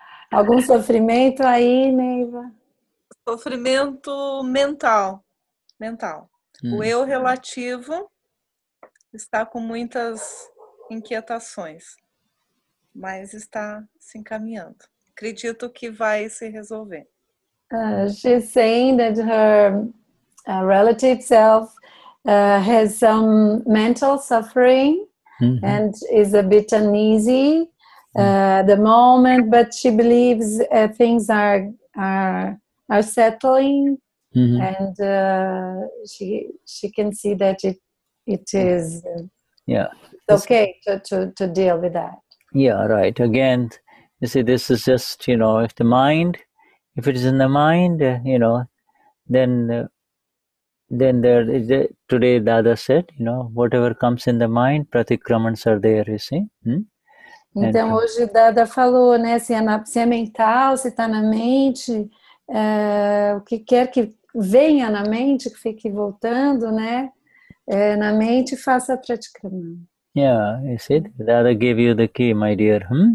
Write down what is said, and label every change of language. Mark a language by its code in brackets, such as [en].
[pt] Algum sofrimento aí, Neiva? Sofrimento mental. O eu relativo está com muitas inquietações, mas está se encaminhando. Acredito que vai se resolver. [en] She's saying that her relative self has some mental suffering and is a bit uneasy at the moment, but she believes things are settling, and she can see that it is okay to deal with that. Yeah, right. Again, you see, this is just, if the mind, if it is in the mind, then there is today Dada said, whatever comes in the mind, pratikramans are there, you see. [pt] Então, hoje Dada falou, né, se é mental, se está na mente, o que quer que venha na mente, que fique voltando, né, na mente, faça pratikraman. [en] Yeah, you see, Dada gave you the key, my dear.